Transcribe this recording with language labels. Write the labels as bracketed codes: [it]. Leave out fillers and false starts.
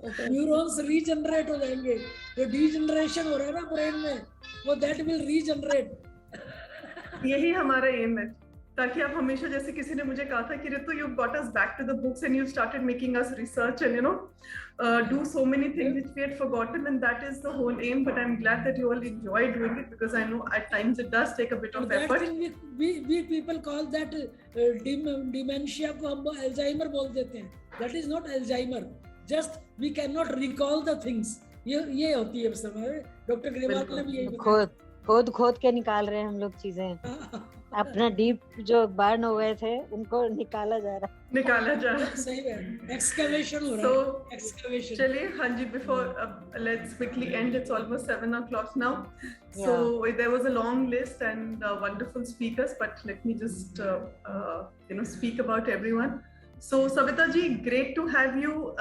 [en] Neurons regenerate [hi] हो जाएंगे. जो degeneration हो रहा है ना brain में, वो [en] that will regenerate. [hi] यही हमारा एम है, ताकि आप हमेशा, जैसे किसी ने मुझे कहा था कि [en] Ritu you got us back to the books and you started making us research and do so many things which we had forgotten, and that is the whole aim. But I'm glad that you all enjoy doing it, because I know at times it does take a bit of effort. That thing we people call that dementia [hi] को हम Alzheimer बोल देते हैं. [en] That is not Alzheimer. Just we cannot recall the things. [hi] ये होती है समय. Doctor Grewal ने भी यही बताया. खोद के निकाल रहे हैं हम लोग चीजें. अपना डीप जो बर्न हो गए थे उनको निकाला जा रहा है. सही है. एक्सकवेशन हो रहा है. एक्सकवेशन. चलिए, हाँ जी, [en] before let's quickly end. It's almost 7 o'clock now. So there was a long list and wonderful speakers, but let me just speak about everyone. So Savita ji, great to have you.